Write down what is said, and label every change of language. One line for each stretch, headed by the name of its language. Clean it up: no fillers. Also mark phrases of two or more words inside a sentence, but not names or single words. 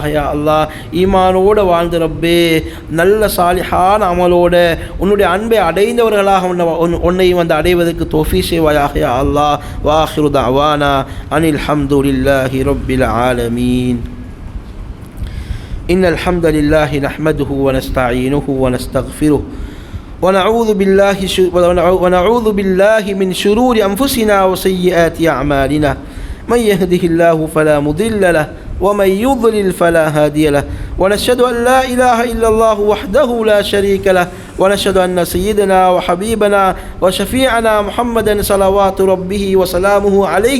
Arabic: يا الله,
Tamil: ஈமானோடு வாழ்ந்து ரப்பே நல்ல சாலிஹான அமலோட உன்னுடைய அன்பை அடைந்தவர்களாக உன்னையும் வந்து அடைவதற்கு தௌஃபீக் செய்வாயாக.
Arabic: يا الله. وآخر دعوانا أن الحمد لله رب العالمين. إن الحمد لله نحمده ونستعينه ونستغفره ونعوذ بالله من شرور أنفسنا وسيئات أعمالنا. من يهده الله فلا مضل له ومن يضلل فلا هادي له. ونشهد أن لا إله إلا الله وحده لا شريك له. ونشهد أن سيدنا وحبيبنا وشفيعنا محمدا صلوات ربه وسلامه عليه.